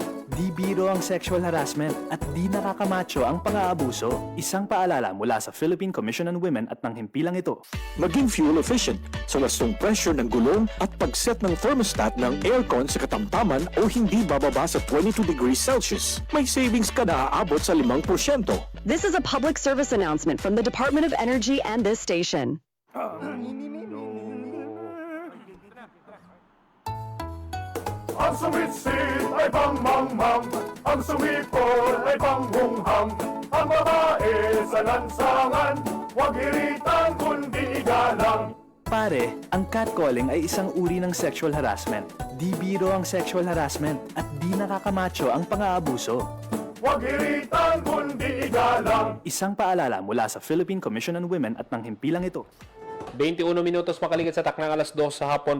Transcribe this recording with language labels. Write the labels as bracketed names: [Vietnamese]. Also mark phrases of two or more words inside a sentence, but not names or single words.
[Filipino] Di biro ang [English] sexual harassment [Filipino] at di nakakamacho ang pang-aabuso. Isang paalala mula sa Philippine Commission on Women at ng himpilang ito. Maging [English] fuel efficient [Filipino] sa wastong pressure ng gulong at pag-set ng thermostat ng aircon sa katamtaman o hindi bababa sa 22 degrees Celsius. May savings ka na aabot sa 5%. [English] This is a public service announcement from the Department of Energy and this station. [Filipino] Ang sumitsit ay pangmangmang, ang sumipol ay panghunghang. Ang babae sa lansangan, huwag iritan kundi igalang. Pare, ang catcalling ay isang uri ng [English] sexual harassment. [Filipino] Di biro ang [English] sexual harassment [Filipino] at di nakakamacho ang pang-aabuso. Huwag iritan kundi igalang. Isang paalala mula sa Philippine Commission on Women at ng himpilang ito. [Hiligaynon] 21 minutos makaligat sa taknang alas 2 sa hapon.